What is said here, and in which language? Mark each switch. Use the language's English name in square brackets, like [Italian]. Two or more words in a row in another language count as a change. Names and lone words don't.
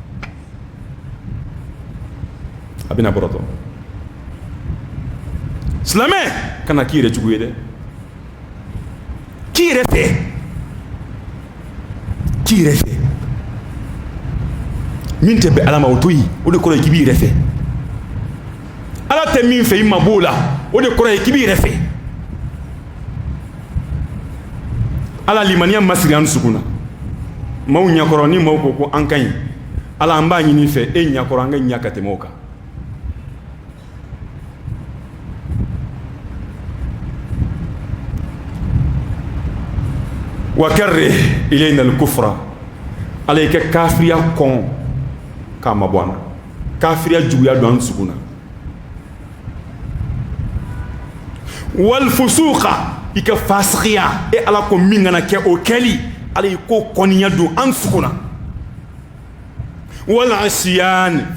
[Bambara] a bɛna bɔrɔtɔ silamɛ kana k'i yɛrɛ jugu ye dɛ k'i yɛrɛ fɛ k'i yɛrɛ fɛ min tɛ bɛn ala ma o to yen o de kɔrɔ ye k'i b'i yɛrɛ fɛ ala tɛ min fɛ i ma b'o la o de kɔrɔ ye k'i b'i yɛrɛ fɛ ala limaniya masiri an dusukun na maaw ɲɛkɔrɔ ni maaw ko ko an ka ɲi ala an b'a ɲini fɛ e ɲɛkɔrɔ an ka ɲa ka tɛmɛ o kan [Arabic] وكره إلينا الكفر [Bambara] ala y'i kɛ kafiriya kɔn k'a mabɔ an na kafiriya juguya don an dusukun na [Arabic] والفسوق [Bambara] i ka fasikiya e ala ko min kana kɛ o kɛli ala y'i ko kɔniya don an dusukun na [Arabic] والعصيان